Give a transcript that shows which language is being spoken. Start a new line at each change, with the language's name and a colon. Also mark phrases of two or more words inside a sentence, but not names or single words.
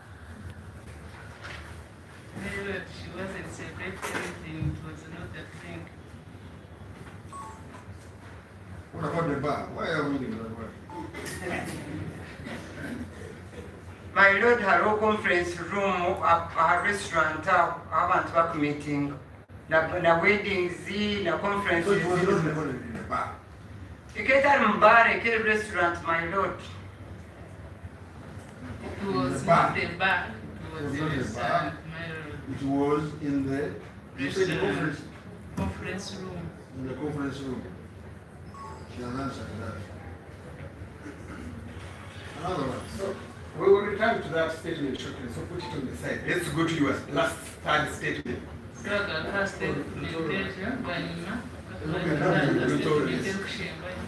English: My Lord, she wasn't celebrating anything, it was not a drink. What about the bar? Why are we in the bar? My Lord, haro conference room, a restaurant,
Nyankole: abantu baku meeting, na weddings, na
English: So conferences. it was not recorded in the bar.
Nyankole: Iketa mbare, ke restaurant,
English: my Lord. It was The not bar. the bar, it was It the was not the restaurant, bar. my Lord. It was in the, you said the Restaurant. conference, Conference room. in the conference room. She has answered that. Another one. So we will return to that statement shortly, so put it on the side. Let's go to your last third statement.
Nyankole: Raga ka statement ejo banyuma.
English: Look at that, you told us.
Nyankole: Statement kushinga.